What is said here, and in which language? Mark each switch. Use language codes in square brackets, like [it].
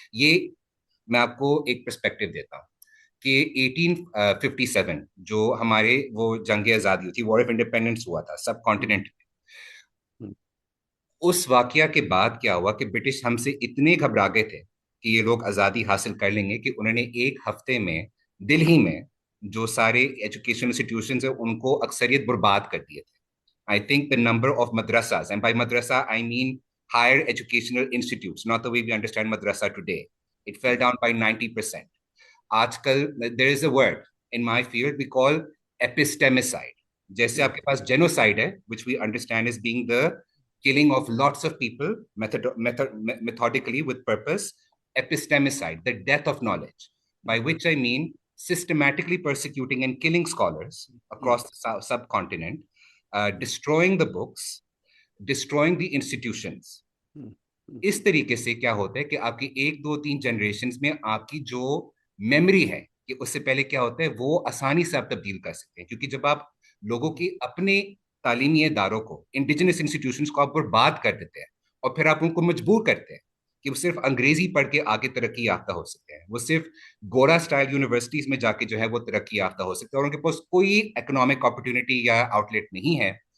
[ur] یہ میں آپ کو ایک پرسپیکٹو دیتا ہوں کہ 1857 جو ہمارے وہ جنگ آزادی ہوئی تھی، وار آف انڈیپینڈنس ہوا تھا سب کانٹیننٹ. اس واقعہ کے بعد کیا ہوا کہ برٹش ہم سے اتنے گھبرا گئے تھے کہ یہ لوگ آزادی حاصل کر لیں گے، کہ انہوں نے ایک ہفتے میں دلہی میں جو سارے ایجوکیشن انسٹیٹیوشنز ہیں ان کو اکثریت برباد کر دیے تھے. [en] I think the number of madrasas, and by madrasa I mean higher educational institutes, not the way we understand madrasa today, it fell down by 90%. [ur] آج کل [en] there is a word in my field we call epistemicide. [ur] جیسے آپ کے پاس [en] genocide ہے, which we understand as being the killing of lots of people methodically with purpose. Epistemicide, the death of knowledge, by which I mean systematically persecuting and killing scholars across the subcontinent, destroying the books, destroying the institutions. [ur] اس طریقے سے کیا ہوتا ہے کہ آپ کی ایک دو تین جنریشنز میں آپ کی جو میموری ہے کہ اس سے پہلے کیا ہوتا ہے وہ آسانی سے آپ تبدیل کر سکتے ہیں. کیونکہ جب آپ لوگوں کی اپنے تعلیمی اداروں کو، انڈیجنس انسٹیٹیوشنز کو آپ برباد کر دیتے ہیں، اور پھر آپ ان کو مجبور کرتے ہیں کہ وہ صرف انگریزی پڑھ کے آگے ترقی یافتہ ہو سکتے ہیں، وہ صرف گورا سٹائل یونیورسٹیز میں جا کے جو ہے وہ ترقی یافتہ ہو سکتے ہیں، اور ان کے پاس کوئی اکنامک اپرچونٹی یا آؤٹ لیٹ نہیں ہے.